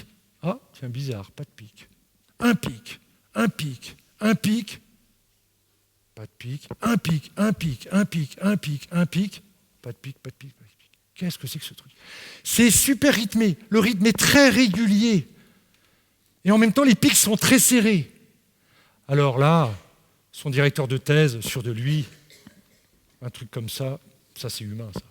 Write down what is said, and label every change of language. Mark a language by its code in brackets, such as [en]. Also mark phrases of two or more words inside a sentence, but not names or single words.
[fr] Ah, tiens, bizarre, pas de pic. Un pic, un pic, un pic, pas de pic, un pic, un pic, un pic, un pic, un pic, pas de pic, pas de pic, pas de pic. Qu'est-ce que c'est que ce truc? C'est super rythmé, le rythme est très régulier. Et en même temps, les pics sont très serrés. Alors là, son directeur de thèse, sûr de lui, un truc comme ça c'est humain, ça.